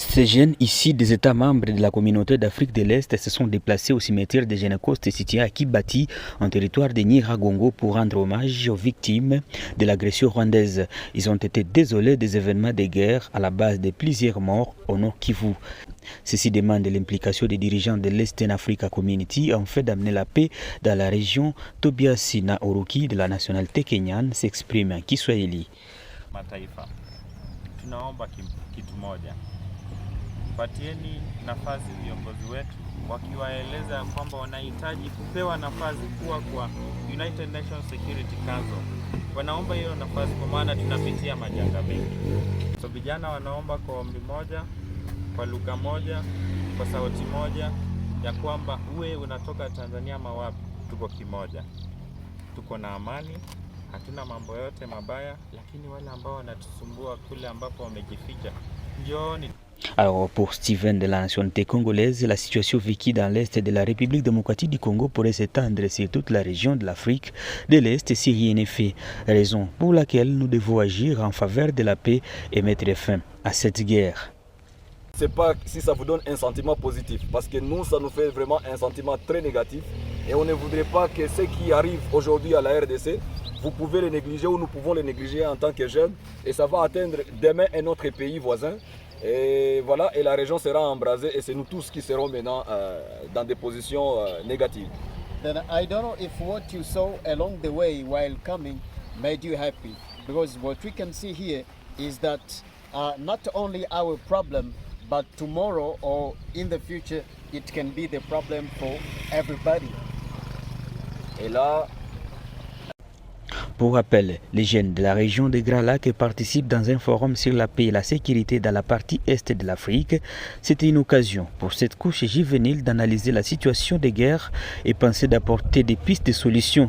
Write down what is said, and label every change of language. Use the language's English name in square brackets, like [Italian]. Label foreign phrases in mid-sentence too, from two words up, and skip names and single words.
[French] Ces jeunes, ici des États membres de la communauté d'Afrique de l'Est, se sont déplacés au cimetière de Génécoste situé à Kibati, en territoire de Nyiragongo, pour rendre hommage aux victimes de l'agression rwandaise. Ils ont été désolés des événements de guerre à la base de plusieurs morts au Nord Kivu. Ceci demande l'implication des dirigeants de l'Eastern Africa Community en fait d'amener la paix dans la région. Tobias Naoroki de la nationalité kenyane s'exprime en Kiswahili. [Swahili] Mataifa, tunaomba kitu moja. Patieni nafasi viongozi wetu wakiwaeleza kwamba wanahitaji kupewa nafasi kuwa kwa [English] United Nations Security Council. [Swahili] Wanaomba hiyo nafasi kwa maana tunapitia majanga mengi. So vijana wanaomba kwa ombi moja, kwa lugha moja, kwa sauti moja ya kwamba uwe unatoka Tanzania mawapi, tuko kimoja. Tuko na amani, hatuna mambo yote mabaya, lakini wale ambao wanatusumbua kule ambapo wamejificha, njooni. [French] Alors pour Steven de la nationalité congolaise, la situation vécue dans l'Est de la République démocratique du Congo pourrait s'étendre sur toute la région de l'Afrique de l'Est si rien n'est fait. Raison pour laquelle nous devons agir en faveur de la paix et mettre fin à cette guerre. C'est pas si ça vous donne un sentiment positif, parce que nous, ça nous fait vraiment un sentiment très négatif. Et on ne voudrait pas que ce qui arrive aujourd'hui à la RDC, vous pouvez les négliger ou nous pouvons les négliger en tant que jeunes. Et ça va atteindre demain un autre pays voisin. Et voilà, et la région sera embrasée et c'est nous tous qui serons maintenant dans des positions négatives. [English] Then I don't know if what you saw along the way while coming made you happy, because what we can see here is that not only our problem, but tomorrow or in the future, it can be the problem for everybody. [French] Et là, pour rappel, les jeunes de la région des Grands Lacs participent dans un forum sur la paix et la sécurité dans la partie est de l'Afrique. C'était une occasion pour cette couche juvénile d'analyser la situation de guerre et penser d'apporter des pistes de solutions.